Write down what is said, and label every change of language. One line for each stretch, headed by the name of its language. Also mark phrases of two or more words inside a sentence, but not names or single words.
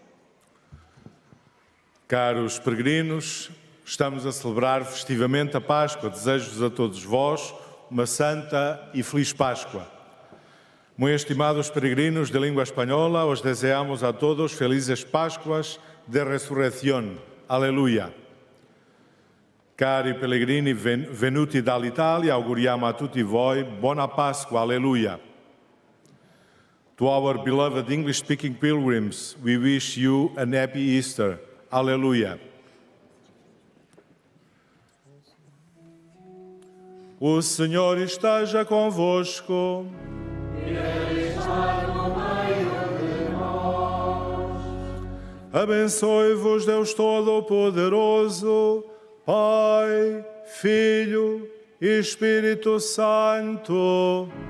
Portuguese: Caros peregrinos, estamos a celebrar festivamente a Páscoa. Desejo-vos a todos vós uma santa e feliz Páscoa.
Spanish: Muy estimados peregrinos de
Portuguese: língua espanhola,
Spanish: os deseamos a todos felizes Páscoas de resurrección. Aleluia.
Italian: Cari pellegrini venuti dall'Italia, auguriamo a tutti voi buona Pasqua. Alleluia.
English: To our beloved English-speaking pilgrims, we wish you an happy Easter. Alleluia.
Portuguese: O Senhor esteja convosco. Ele está no meio de nós. Abençoe-vos Deus Todo-Poderoso, Pai, Filho e Espírito Santo.